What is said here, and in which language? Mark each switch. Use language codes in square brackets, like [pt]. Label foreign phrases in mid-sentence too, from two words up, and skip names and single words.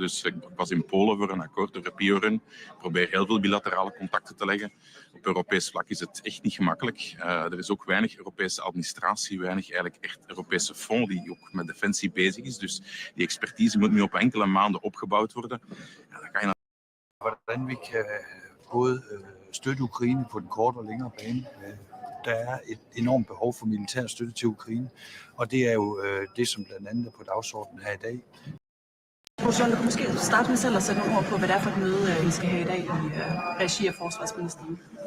[nl] Dus ik was in Polen voor een akkoord over Pioren. Ik probeer heel veel bilaterale contacten te leggen. Op Europees vlak is het echt niet gemakkelijk. Er is ook weinig Europese administratie, weinig eigenlijk echt Europese fonds die ook met defensie bezig is. Dus die expertise moet nu op enkele maanden opgebouwd worden. Ja, dan kan je [da] hvordan vi kan både støtte Ukraine på den korte og længere bane. Der er et enormt behov for militær støtte til Ukraine, og det er jo det, som blandt andet er på dagsordenen her i dag. Jean, du kan måske starte med selv at sætte nogle ord på, hvad det er for et møde, I skal have i dag i regi af forsvarsministeren.